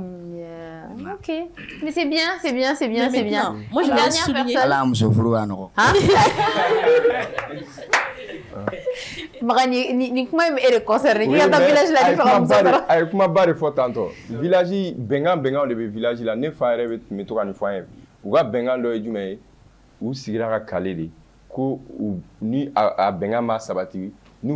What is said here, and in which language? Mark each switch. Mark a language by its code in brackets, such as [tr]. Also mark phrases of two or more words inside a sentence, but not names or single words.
[fr] ok mais c'est bien moi je vais souligner [bm] ala muso furu ka nɔgɔn maga ni kuma in e de concerne k'i ka taa village la ni fɛ ka muso sɔrɔ a ye kumaba de fɔ tantɔ village bɛnkan de bɛ village la ne fa yɛrɛ bɛ to ka nin fɔ an ye u ka bɛnkan dɔ ye jumɛn ye u sigira ka kale de ko ni a bɛnkan ma sabati n'u